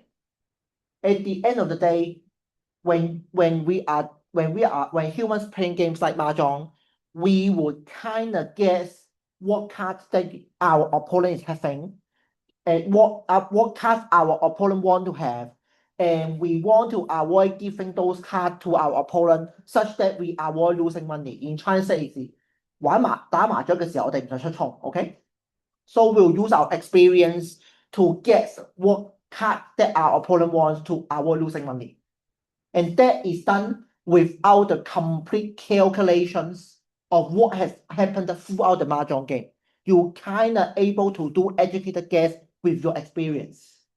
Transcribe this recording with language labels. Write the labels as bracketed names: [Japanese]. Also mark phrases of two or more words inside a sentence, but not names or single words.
[English] At the end of the day, when humans playing games like mahjong, we would kind of guess what cards that our opponent is having and what cards our opponent want to have. And we want to avoid giving those cards to our opponent such that we avoid losing money. In Chinese, it's [Cantonese] 打麻雀嘅時候，我哋唔想出衝 ，OK？ [English] So we'll use our experience to guess what card that our opponent wants to avoid losing money. And that is done without the complete calculations of what has happened throughout the mahjong game. You kind of able to do educated guess with your experience.